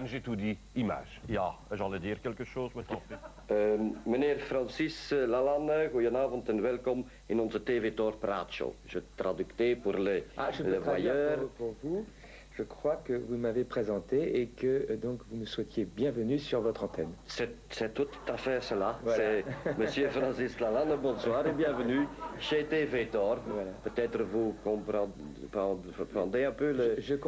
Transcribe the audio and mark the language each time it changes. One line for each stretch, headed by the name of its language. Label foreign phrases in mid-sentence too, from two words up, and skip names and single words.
French: J'ai tout dit, image. Ja, j'allais dire quelque chose,
Dutch: maar toch Meneer Francis Lalanne, goedenavond en welkom in onze TV Tor Praatshow.
French: Je traducteer pour les voyeurs. Pour vous, je crois que vous m'avez présenté et que donc vous me souhaitiez bienvenue sur votre antenne. C'est tout à fait cela. Voilà. C'est Monsieur Francis Lalanne, bonsoir et bienvenue chez TV Tor. Voilà. Peut-être vous comprenez un peu le...